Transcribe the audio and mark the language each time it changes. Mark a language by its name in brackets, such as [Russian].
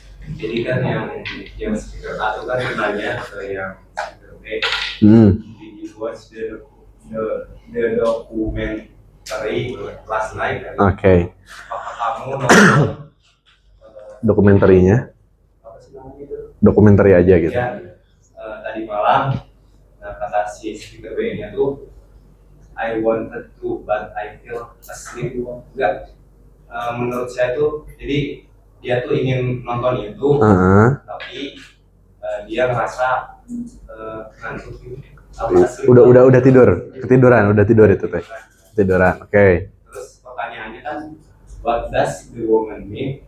[Indonesian] Jadi kan yang speaker A itu kan nanya ke yang speaker B. [English] Did you watch the documentary last night? [Indonesian] Oke. Apakah kamu nonton dokumentarinya? apa sih namanya itu? Dokumentari aja gitu. Ya, tadi malam. Nah, kata si speaker B-nya tuh, [English] I wanted to, but I feel asleep. [Indonesian] Enggak. Menurut saya tuh, jadi dia tuh ingin nonton itu, tapi dia ngerasa ngantuk gitu. Udah ketiduran itu teh. Ketiduran. Oke. Terus pertanyaannya kan, [English] what does the woman mean?